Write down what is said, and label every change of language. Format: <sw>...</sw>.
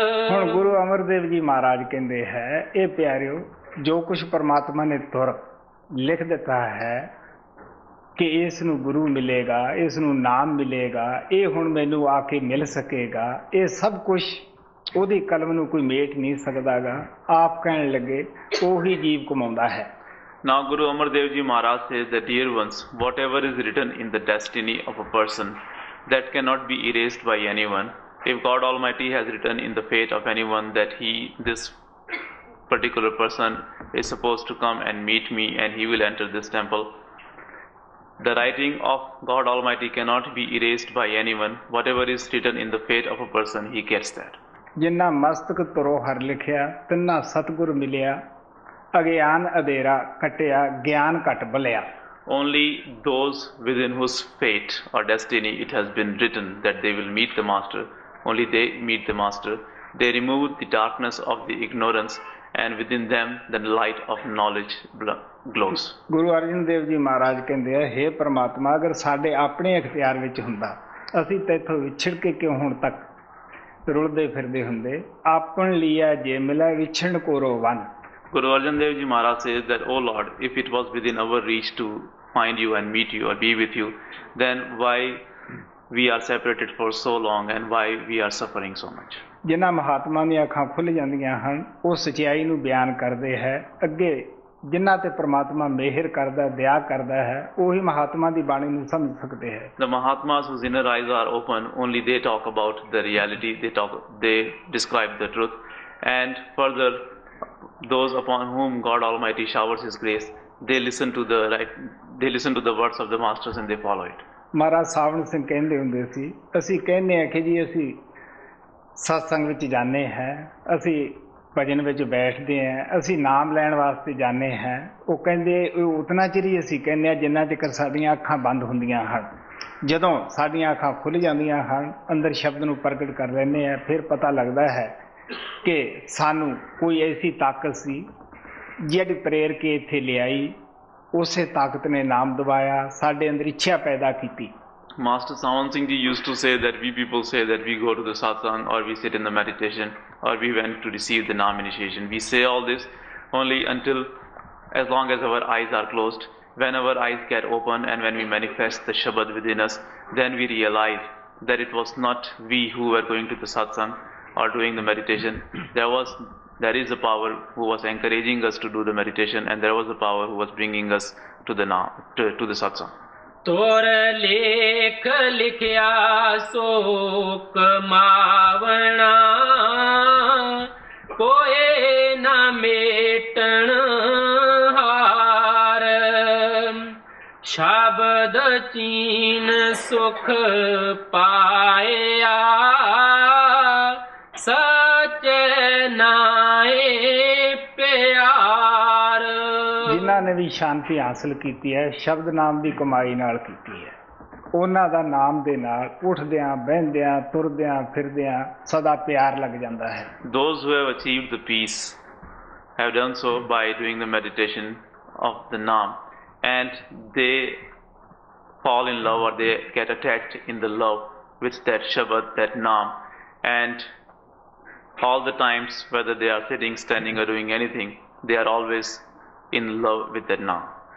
<pa>ਹੁਣ ਗੁਰੂ ਅਮਰਦੇਵ ਜੀ ਮਹਾਰਾਜ ਕਹਿੰਦੇ ਹੈ ਇਹ ਪਿਆਰਿਓ ਜੋ ਕੁਛ ਪਰਮਾਤਮਾ ਨੇ ਤੁਰ ਲਿਖ ਦਿੱਤਾ ਹੈ ਕਿ ਇਸ ਨੂੰ ਗੁਰੂ ਮਿਲੇਗਾ ਇਸ ਨੂੰ ਨਾਮ ਮਿਲੇਗਾ ਇਹ ਹੁਣ ਮੈਨੂੰ ਆ ਕੇ ਮਿਲ ਸਕੇਗਾ ਇਹ ਸਭ ਕੁਛ ਉਹਦੀ ਕਲਮ ਨੂੰ ਕੋਈ ਮੇਟ ਨਹੀਂ ਸਕਦਾਗਾ ਆਪ ਕਹਿਣ ਲੱਗੇ ਉਹੀ ਜੀਵ ਕਮਾਉਂਦਾ ਹੈ।</pa> <en>Now Guru Amar Dev Ji Maharaj says that, dear ones, whatever is written in the destiny of a person, that cannot be erased by anyone. If God Almighty has written in the fate of anyone that this particular person is supposed to come and meet me and he will enter this temple, the writing of God Almighty cannot be erased by anyone. Whatever is written in the fate of a person, he gets that.</en> <pa>ਜਿਨ੍ਹਾਂ ਮਸਤਕ ਤੁਰੋ ਹਰ ਲਿਖਿਆ, ਤਿੰਨਾ ਸਤਿਗੁਰ ਮਿਲਿਆ, ਅਗਿਆਨ ਅਧੇਰਾ ਕਟਿਆ, ਗਿਆਨ ਘਟ ਬਲਿਆ।</pa> <en>Only those within whose fate or destiny it has been written that they will meet the Master, only they meet the Master. They remove the darkness of the ignorance, and within them the light of knowledge glows.</en> <pa>Guru Arjan Dev ji ਮਹਾਰਾਜ ਕਹਿੰਦੇ ਆ, ਹੇ ਪ੍ਰਮਾਤਮਾ, ਅਗਰ ਸਾਡੇ ਆਪਣੇ ਇਖਤਿਆਰ ਵਿੱਚ ਹੁੰਦਾ, ਅਸੀਂ ਤੈਥੋਂ ਵਿਛੜ ਕੇ ਕਿਉਂ ਹੁਣ ਤੱਕ ਰੁਲਦੇ ਫਿਰਦੇ ਹੁੰਦੇ। ਆਪਣ ਲਿਆ ਜੇ ਮਿਲਿਆ ਵਿਛੜਨ ਕੋਰੋ one.</pa> <en>Guru Arjan Dev Ji Maharaj says that, "O Lord, if it was within our reach to find you and meet you or be with you, then why we are separated for so long and why we are suffering so much?"</en> <pa>ਜਿਨ੍ਹਾਂ ਮਹਾਤਮਾ ਦੀਆਂ ਅੱਖਾਂ ਖੁੱਲ੍ਹ ਜਾਂਦੀਆਂ ਹਨ, ਉਹ ਸਚਾਈ ਨੂੰ ਬਿਆਨ ਕਰਦੇ ਹੈ। ਅੱਗੇ ਜਿਨ੍ਹਾਂ ਤੇ ਪ੍ਰਮਾਤਮਾ ਮਿਹਰ ਕਰਦਾ, ਦਇਆ ਕਰਦਾ ਹੈ, ਉਹੀ ਮਹਾਤਮਾ ਦੀ ਬਾਣੀ ਨੂੰ ਸਮਝ ਸਕਦੇ ਹੈ।</pa> <en>The Mahatmas whose inner eyes are open, only they talk about the reality, they describe the truth, and further those upon whom God Almighty showers His grace, they listen to the words of the Masters and they follow it.</en> <pa>ਮਹਾਰਾਜ ਸਾਵਣ ਸਿੰਘ ਕਹਿੰਦੇ ਹੁੰਦੇ ਸੀ, ਅਸੀਂ ਕਹਿੰਦੇ ਹਾਂ ਕਿ ਜੀ ਅਸੀਂ ਸਤਸੰਗ ਵਿੱਚ ਜਾਂਦੇ ਹਾਂ, ਅਸੀਂ ਭਜਨ ਵਿੱਚ ਬੈਠਦੇ ਹਾਂ, ਅਸੀਂ ਨਾਮ ਲੈਣ ਵਾਸਤੇ ਜਾਂਦੇ ਹਾਂ। ਉਹ ਕਹਿੰਦੇ ਉਤਨਾ ਚਿਰ ਹੀ ਅਸੀਂ ਕਹਿੰਦੇ ਹਾਂ ਜਿੰਨਾ ਚਿਰ ਸਾਡੀਆਂ ਅੱਖਾਂ ਬੰਦ ਹੁੰਦੀਆਂ ਹਨ। ਜਦੋਂ ਸਾਡੀਆਂ ਅੱਖਾਂ ਖੁੱਲ੍ਹ ਜਾਂਦੀਆਂ ਹਨ, ਅੰਦਰ ਸ਼ਬਦ ਨੂੰ ਪ੍ਰਗਟ ਕਰ ਲੈਂਦੇ ਹਾਂ, ਫਿਰ ਪਤਾ ਲੱਗਦਾ ਹੈ ਕਿ ਸਾਨੂੰ ਕੋਈ ਐਸੀ ਤਾਕਤ ਸੀ ਜਿਹੜੀ ਪ੍ਰੇਰ ਕੇ ਇੱਥੇ ਲਿਆਈ। ਉਸੇ ਤਾਕਤ ਨੇ ਨਾਮ ਦਵਾਇਆ, ਸਾਡੇ ਅੰਦਰ ਇੱਛਾ ਪੈਦਾ ਕੀਤੀ।</pa> <en>Master Sawan Singh Ji used to say that we people say that we go to the satsang or we sit in the meditation or we went to receive the Naam initiation. We say all this only until as long as our eyes are closed. When our eyes get open and when we manifest the Shabad within us, then we realize that it was not we who were going to the satsang or doing the meditation. There is a power who was encouraging us to do the meditation, and there was a power who was bringing us to the Naam, to the satsang.</en> <pa>ਤੋਰ ਲੇਖ ਲਿਖਿਆ ਸੋ ਕਮਾਵਣਾ, ਕੋਏ ਨਾ ਮੇਟਣ ਹਾਰ। ਸ਼ਬਦ ਚੀਨ ਸੁਖ ਪਾਇਆ, ਸਚੇ ਨਾਏ ਪਿਆਰ। ਜਿਨ੍ਹਾਂ ਨੇ ਵੀ ਸ਼ਾਂਤੀ ਹਾਸਲ ਕੀਤੀ ਹੈ, ਸ਼ਬਦ ਨਾਮ ਦੀ ਕਮਾਈ ਨਾਲ ਕੀਤੀ ਹੈ, ਉਹਨਾਂ ਦਾ ਨਾਮ ਦੇ ਨਾਲ ਉੱਠਦਿਆਂ ਬਹਿੰਦਿਆਂ ਤੁਰਦਿਆਂ ਫਿਰਦਿਆਂ ਸਦਾ ਪਿਆਰ ਲੱਗ ਜਾਂਦਾ ਹੈ।</pa> <en>Those who have achieved the peace have done so by doing the meditation of the Naam, and they fall in love or they get attached in the love with that Shabad, that Naam, and all the times, whether they are sitting, standing or doing anything, they are always in love with that Naam.</en>